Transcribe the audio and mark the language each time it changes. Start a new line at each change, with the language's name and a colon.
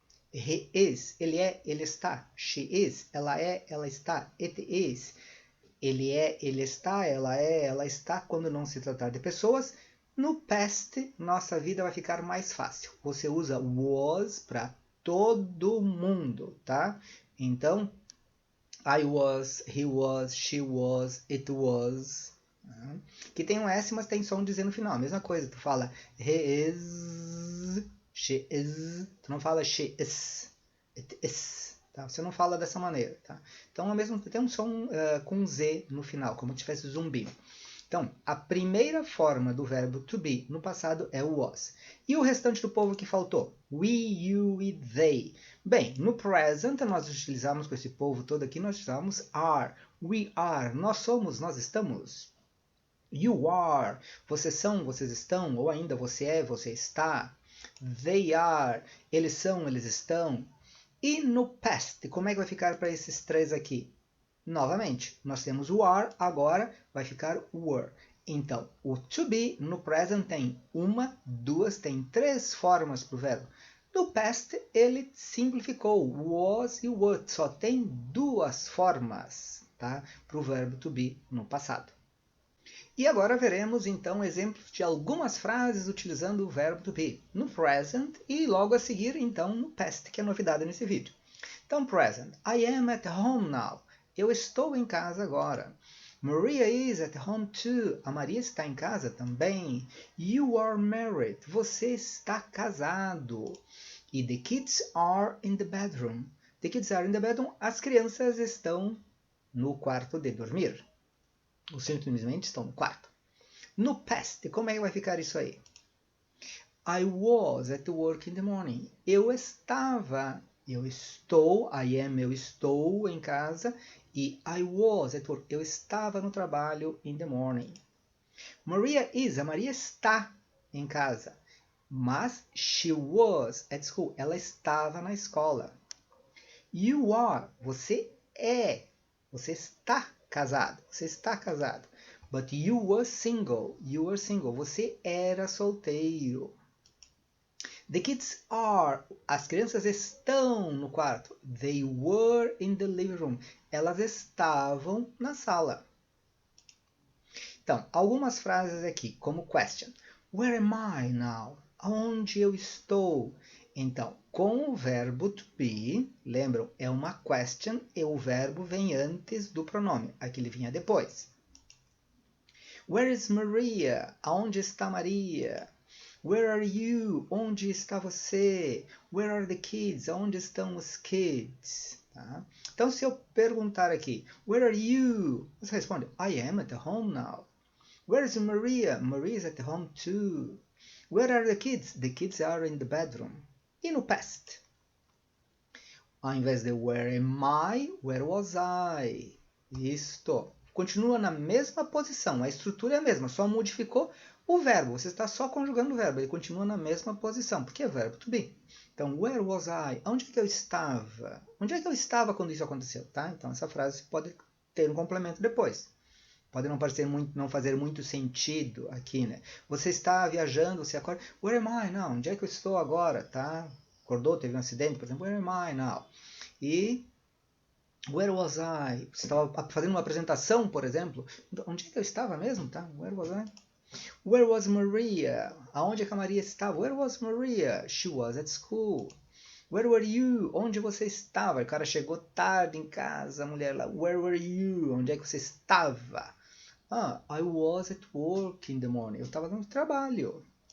English: He is,
Portuguese: ele é, ele está.
English: She is,
Portuguese: ela é, ela está.
English: It is,
Portuguese: ele é, ele está, ela é, ela está. Quando não se tratar de pessoas, no past, nossa vida vai ficar mais fácil. Você usa was para todo mundo, tá?
English: Então, I was, he was, she was, it was.
Portuguese: Que tem um S, mas tem som de Z no final. A mesma coisa, tu fala
English: he is, she is,
Portuguese: tu não fala
English: she is, it is,
Portuguese: tá? Você não fala dessa maneira, tá? Então, mesmo tem um som com Z no final, como se tivesse zumbi. Então, a primeira forma do verbo to be no passado é o was. E o restante do povo que faltou? We, you e they. Bem, no present nós utilizamos com esse povo todo aqui, nós utilizamos are.
English: We are,
Portuguese: nós somos, nós estamos.
English: You are,
Portuguese: vocês são, vocês estão, ou ainda você é, você está.
English: They are,
Portuguese: eles são, eles estão. E no past, como é que vai ficar para esses três aqui? Novamente, nós temos o are, agora vai ficar o were. Então, o to be no present tem uma, duas, tem três formas para o verbo. No past, ele simplificou o was e o were. Só tem duas formas, tá, para o verbo to be no passado. E agora veremos, então, exemplos de algumas frases utilizando o verbo to be no present e logo a seguir, então, no past, que é novidade nesse vídeo. Então, present.
English: I am at home now.
Portuguese: Eu estou em casa agora.
English: Maria is at home too.
Portuguese: A Maria está em casa também.
English: You are married.
Portuguese: Você está casado.
English: E the kids are in the bedroom. The kids are in the bedroom.
Portuguese: As crianças estão no quarto de dormir. Ou simplesmente estão no quarto. No past, como é que vai ficar isso aí?
English: I was at work in the morning.
Portuguese: Eu estava, eu estou,
English: I am,
Portuguese: eu estou em casa.
English: E I was at work,
Portuguese: eu estava no trabalho
English: in the morning.
Portuguese: Maria is, a Maria está em casa. Mas
English: she was at school,
Portuguese: ela estava na escola.
English: You are,
Portuguese: você é, você está casado, você está casado.
English: But you were single,
Portuguese: você era solteiro.
English: The kids are,
Portuguese: as crianças estão no quarto.
English: They were in the living room,
Portuguese: elas estavam na sala. Então, algumas frases aqui, como question.
English: Where am I now?
Portuguese: Onde eu estou? Então, com o verbo to be, lembram? É uma question e o verbo vem antes do pronome. Aqui ele vinha depois.
English: Where is Maria?
Portuguese: Aonde está Maria?
English: Where are you?
Portuguese: Onde está você?
English: Where are the kids?
Portuguese: Onde estão os kids? Tá? Então, se eu perguntar aqui,
English: where are you?
Portuguese: Você responde,
English: I am at home now. Where is Maria? Maria is at home too. Where are the kids? The kids are in the bedroom.
Portuguese: E no past? Ao invés de
English: where am I, where was I?
Portuguese: Isto. Continua na mesma posição, a estrutura é a mesma, só modificou o verbo. Você está só conjugando o verbo, ele continua na mesma posição, porque é verbo to be. Então,
English: where was I?
Portuguese: Onde é que eu estava? Onde é que eu estava quando isso aconteceu? Tá? Então, essa frase pode ter um complemento depois. Pode não fazer muito sentido aqui, né? Você está viajando, você acorda.
English: Where am I now?
Portuguese: Onde é que eu estou agora? Tá? Acordou, teve um acidente, por exemplo.
English: Where am I now?
Portuguese: E
English: where was I?
Portuguese: Você estava fazendo uma apresentação, por exemplo. Onde é que eu estava mesmo? Tá?
English: Where was I? Where was Maria?
Portuguese: Aonde é que a Maria estava?
English: Where was Maria? She was at school. Where were you?
Portuguese: Onde você estava? O cara chegou tarde em casa, a mulher lá.
English: Where were you?
Portuguese: Onde é que você estava?
English: I was at work in the morning.
Portuguese: Eu estava no trabalho.